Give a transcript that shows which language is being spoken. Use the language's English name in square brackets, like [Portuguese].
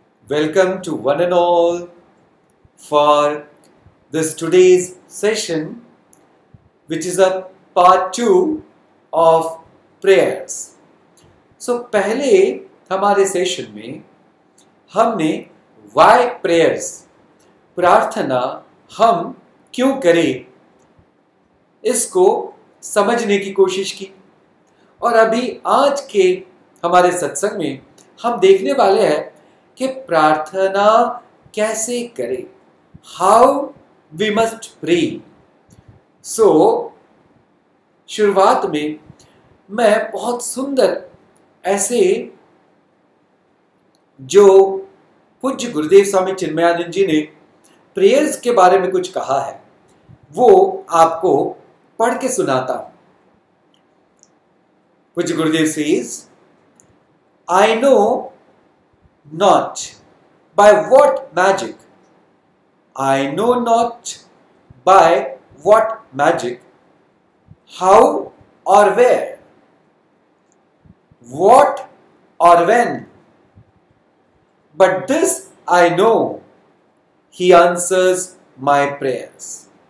[English] Welcome to one and all for this today's session, which is a part 2 of prayers. [Hindi] So पहले हमारे session में हमने why prayers, प्रार्थना हम क्यों करें, इसको समझने की कोशिश की। और अभी आज के हमारे सत्संग में हम देखने वाले हैं कि प्रार्थना कैसे करें, हाउ वी मस्ट प्रे। सो शुरुआत में मैं बहुत सुंदर ऐसे जो पूज्य गुरुदेव स्वामी चिन्मयानंद जी ने प्रेयर्स के बारे में कुछ कहा है वो आपको पढ़ के सुनाता हूं। [English] पूज्य Gurudev says, I know not by what magic, I know not by what magic, how or where, what or when, but this I know, He answers my prayers.